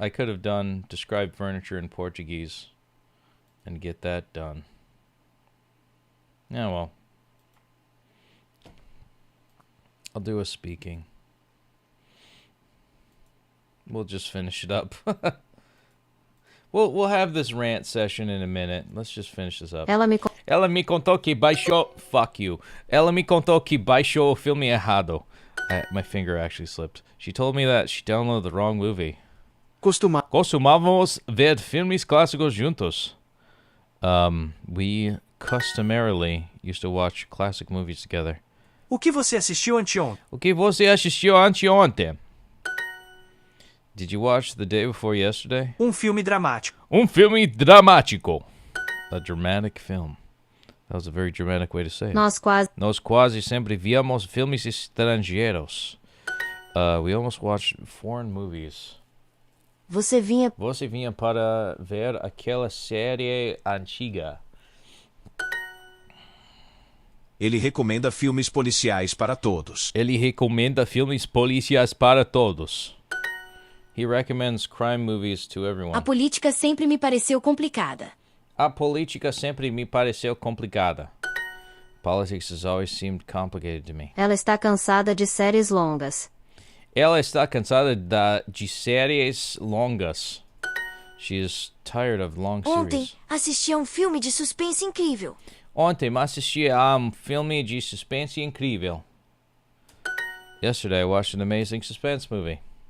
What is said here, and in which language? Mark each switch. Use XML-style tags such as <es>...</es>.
<en>I could have done describe furniture in Portuguese and get that done. Yeah, well. I'll do a speaking. We'll just finish it up. We'll have this rant session in a minute. Let's just finish this up.</en> <pt>Ela me contou que baixou...</pt> <en>Fuck you.</en> <pt>Ela me contou que baixou o filme errado.</pt> <en>My finger actually slipped. She told me that she downloaded the wrong movie.</en> <pt>Costumávamos ver filmes clássicos juntos.</pt> <en>We customarily used to watch classic movies together.</en> <pt>O que você assistiu anteontem? O que você assistiu anteontem?</pt> <en>Did you watch The Day Before Yesterday?</en> <pt>Filme dramático. Filme dramático.</pt> <en>A dramatic film. That was a very dramatic way to say it.</en> <pt>Nós quase sempre víamos filmes estrangeiros.</pt> <en>We almost watched foreign movies.</en> <pt>Você vinha para ver aquela série antiga. Ele recomenda filmes policiais para todos. Ele recomenda filmes policiais para todos.</pt> <en>He recommends crime movies to everyone.</en> <pt>A política sempre me pareceu complicada. A política sempre me pareceu complicada.</pt> <en>Politics has always seemed complicated to me.</en> <pt>Ela está cansada de séries longas. Ela está cansada de séries longas.</pt> <en>She is tired of long</en> <pt>Ontem</pt> <en>series.</en> <pt>assisti a filme de suspense incrível. Ontem assisti a filme de suspense incrível.</pt> <en>Yesterday I watched an amazing suspense movie.</en>